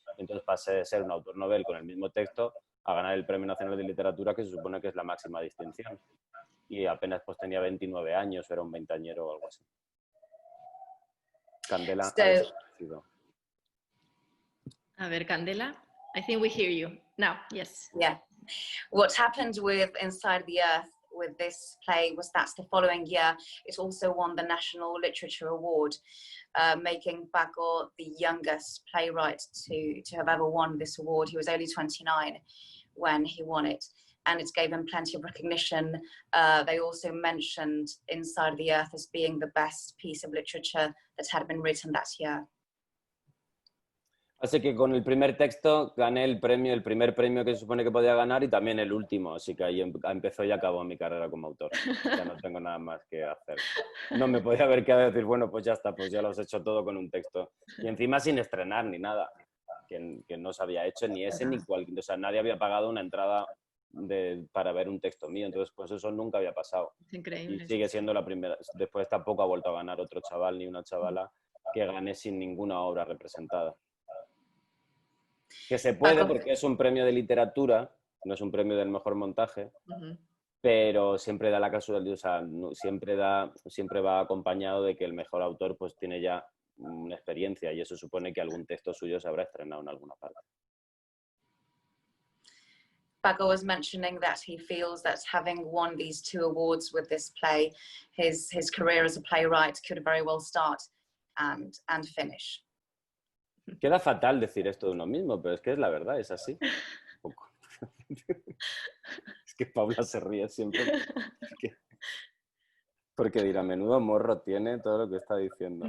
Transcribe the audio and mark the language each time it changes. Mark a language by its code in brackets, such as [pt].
[es] Entonces pasé de ser un autor novel con el mismo texto a ganar el Premio Nacional de Literatura, que se supone que es la máxima distinción. Y apenas pues tenía 29 años, era un veinteañero o algo así. Candela ha desaparecido. A ver, [en] Candela, I think we hear you now. Yes. Yeah. What happened with Inside the Earth with this play was that the following year it also won the National Literature Award, making Paco the youngest playwright to have ever won this award. He was only 29 when he won it, and it gave him plenty of recognition. They also mentioned Inside the Earth as being the best piece of literature that had been written that year. [es] Así que con el primer texto gané el primer premio que se supone que podía ganar y también el último, así que ahí empezó y acabó mi carrera como autor. Ya no tengo nada más que hacer. No me podía haber quedado a decir, bueno, pues ya está, pues ya lo has hecho todo con un texto. Y encima sin estrenar ni nada, que no se había hecho ni ese ni cualquier... O sea, nadie había pagado una entrada para ver un texto mío, entonces pues eso nunca había pasado. Es increíble. Y sigue siendo la primera. Después tampoco ha vuelto a ganar otro chaval ni una chavala que gane sin ninguna obra representada. Que se puede porque es un premio de literatura, no es un premio del mejor montaje, pero siempre da la casualidad, o sea, siempre va acompañado de que el mejor autor pues tiene ya una experiencia y eso supone que algún texto suyo se habrá estrenado en alguna parte. [en] Paco was mentioning that he feels that having won these 2 awards with this play, his career as a playwright could very well start and finish. [es] Queda fatal decir esto de uno mismo, pero es que es la verdad, es así. Es que Paula se ríe siempre porque dirá, menudo morro tiene todo lo que está diciendo.